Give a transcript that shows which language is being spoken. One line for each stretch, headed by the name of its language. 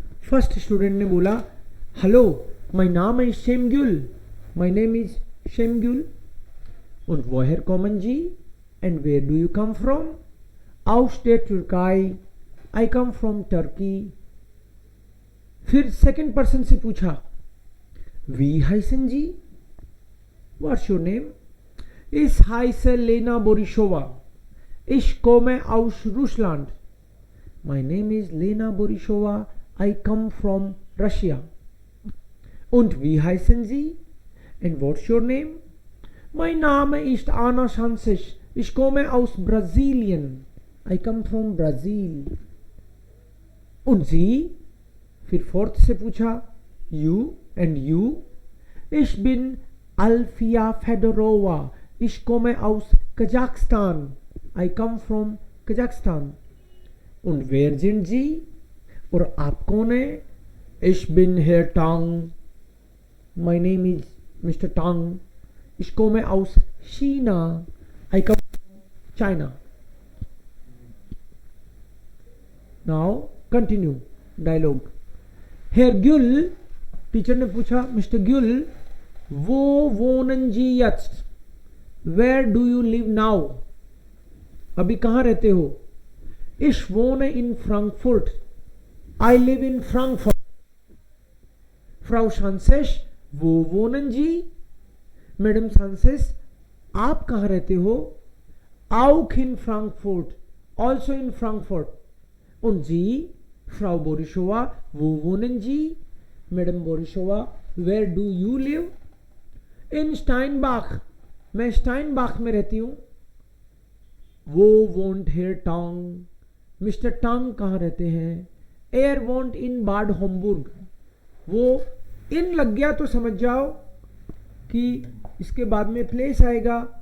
Hindi: First student ने बोला, hello, माई नाम है शेमग्युल, my name is शेमग्युल।
German: Und woher kommen Sie?
English: And where do you come from?
German: Aus der Türkei.
English: I come from Turkey.
Hindi: फिर second person से पूछा,
German: Wie heißen Sie?
English: What's your name?
German: Ich heiße Lena Borisova. Ich komme aus Russland.
English: My name is Lena Borisova. I come from Russia.
German: Und wie heißen Sie?
English: And what's your name?
German: Mein Name ist Anna Sanches. Ich komme aus Brasilien.
English: I come from Brazil.
German: Und Sie?
Hindi: फिर fourth से पूछा,
English: You and you?
German: Ich bin Alfia Fedorova. Ich komme aus Kasachstan.
English: I come from Kazakhstan.
German: Und wer sind Sie?
Hindi: और आप कौन है?
German: Ich bin Herr Tang.
English: My name is Mr. Tang.
German: Ich komme aus China.
English: I come from China. Now continue dialogue.
German: Herr Gül,
Hindi: teacher ने पूछा,
German: मिस्टर Gül, wo wohnen Sie jetzt?
English: Where do you live now?
Hindi: अभी कहाँ रहते हो?
German: Ich wohne in Frankfurt.
English: I live in Frankfurt.
German: Frau Sanches, wo wohnen Sie?
Hindi: Madam सांसेस, आप कहाँ रहते हो?
German: Auch in Frankfurt, also in Frankfurt. Und Sie, Frau Borisova, wo wohnen Sie?
English: Madam Borisova, where do you live?
German: In Steinbach,
Hindi: मैं स्टाइनबाख में रहती हूँ। वो
German: wohnt Herr Tang,
Hindi: mister टांग कहाँ रहते हैं?
German: Er wohnt in Bad Homburg.
Hindi: वो इन लग गया तो समझ जाओ कि इसके बाद में प्लेस आएगा।